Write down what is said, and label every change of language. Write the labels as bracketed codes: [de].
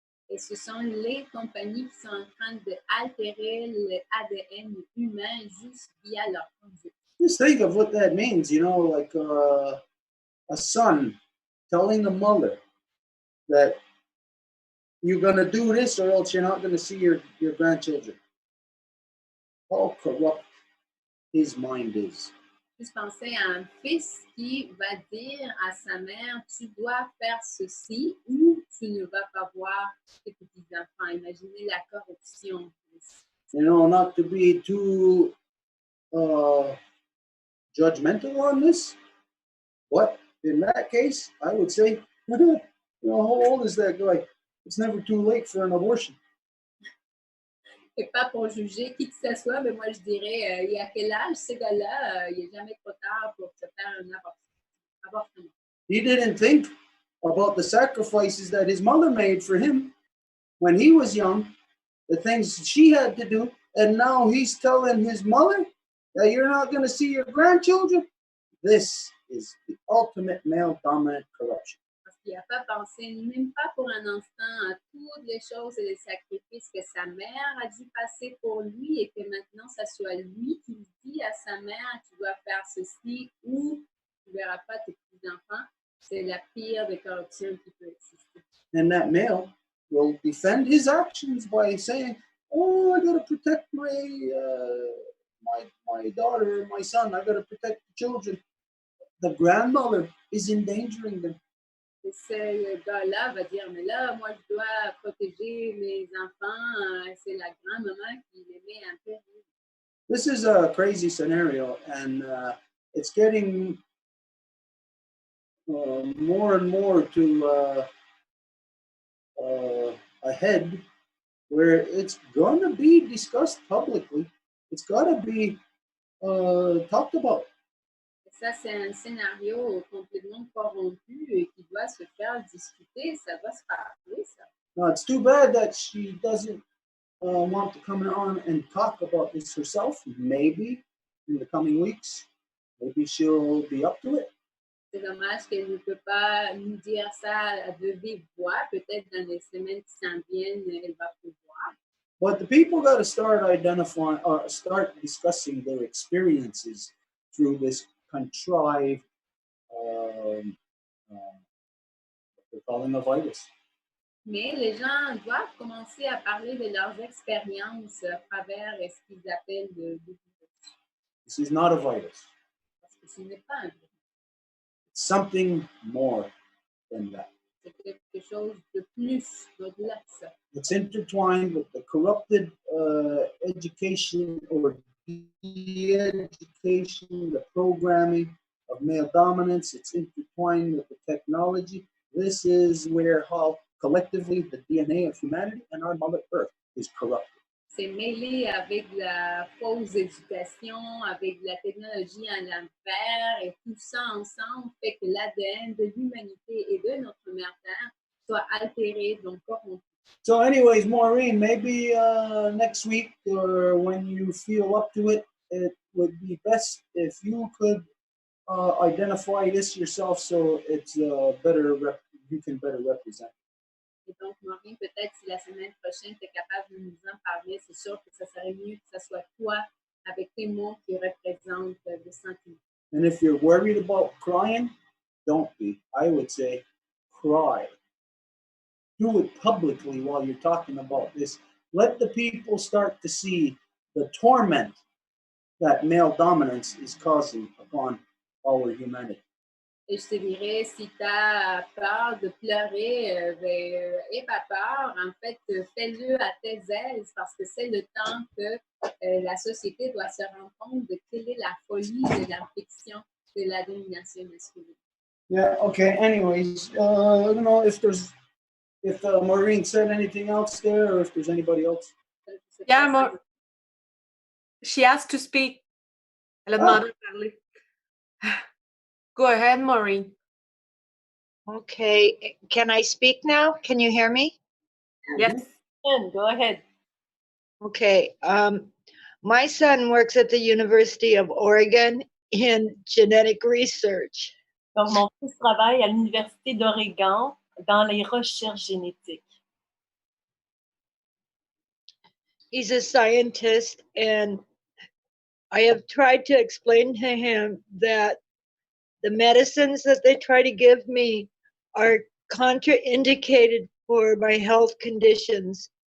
[fr] Et ce sont les compagnies qui sont en train d'altérer l'ADN humain juste via leur conduite. [en] Just think of what that means, you know, like a son telling the mother that you're going to do this or else you're not going to see your grandchildren. How corrupt his mind is. [fr] Juste penser à un fils qui va dire à sa mère, tu dois faire ceci ou tu ne vas pas voir tes petits-enfants. Imaginez la corruption. [en] You know, not to be too judgmental on this, but in that case, I would say, you know, how old is that guy? It's never too late for an abortion. [fr] Et pas pour juger qui que ce soit, mais moi je dirais, il y a quel âge ce gars-là? Il n'est jamais trop tard pour se faire un avortement. [en] He didn't think about the sacrifices that his mother made for him when he was young, the things she had to do, and now he's telling his mother that you're not going to see your grandchildren. This is the ultimate male dominant corruption. [fr] Parce qu'il n'a pas pensé, même pas pour un instant, à toutes les choses et les sacrifices que sa mère a dû passer pour lui et que maintenant, ça soit lui qui dit à sa mère, tu dois faire ceci ou tu ne verras pas tes petits-enfants. C'est la pire des corruptions qui peut exister. [en] And that male will defend his actions by saying, oh, I got to protect my daughter, my son. I got to protect the children. The grandmother is endangering them. [fr] Et ce gars-là va dire, mais là, moi, je dois protéger mes enfants. C'est la grand-maman qui les met en péril. [en] This is a crazy scenario, and it's getting more and more to ahead where it's going to be discussed publicly. It's got to be talked about. [fr] Ça, c'est un scénario complètement corrompu et qui doit se faire discuter. Ça doit se parler, ça. [en] Now, it's too bad that she doesn't want to come on and talk about this herself. Maybe in the coming weeks, maybe she'll be up to it. [fr] C'est dommage qu'elle ne peut pas nous dire ça de vive voix. Peut-être dans les semaines qui s'en viennent, elle va pouvoir. [en] But the people got to start identifying or start discussing their experiences through this contrived, what they're calling a virus. [fr] Mais les gens doivent commencer à parler de leurs expériences à travers ce qu'ils appellent le virus. [en] This is not a virus. [fr] Parce que ce n'est pas un virus. [en] It's something more than that. [fr] C'est quelque chose de plus, au-delà de ça. [en] It's intertwined with the corrupted education or de-education, the programming of male dominance. It's intertwined with the technology. This is where how collectively the DNA of humanity and our Mother Earth is corrupted. [fr] C'est mêlé avec la fausse éducation, avec la technologie en l'envers, et tout ça ensemble fait que l'ADN de l'humanité et de notre mère Terre soit altéré, donc corrompu. [en] So anyways, Maureen, maybe next week or when you feel up to it, it would be best if you could identify this yourself so it's better, you can better represent. [fr] Et donc, Maureen, peut-être si la semaine prochaine, tu es capable de nous en parler, c'est sûr que ça serait mieux que ce soit toi avec tes mots qui représentent le sentiment. [en] And if you're worried about crying, don't be. I would say cry. Do it publicly while you're talking about this. Let the people start to see the torment that male dominance is causing upon our humanity. [fr] Et je te dirais, si tu as peur de pleurer, n'aie pas peur. En fait, fais-le à tes aises parce que c'est le temps que la société doit se rendre compte de quelle est la folie de la fiction de la domination masculine. [en] Yeah, okay. Anyways, I don't know if Maureen said anything else there or if there's anybody else. Yeah, she asked to speak. [fr] Elle a demandé de parler. [en] Go ahead, Maureen. Okay, can I speak now? Can you hear me? Yes. Go ahead. Okay, my son works at the University of Oregon in genetic research. [fr] Donc, mon fils travaille à l'Université d'Oregon dans les recherches génétiques. [en] He's a scientist, and I have tried to explain to him that the medicines that they try to give me are contraindicated for my health conditions.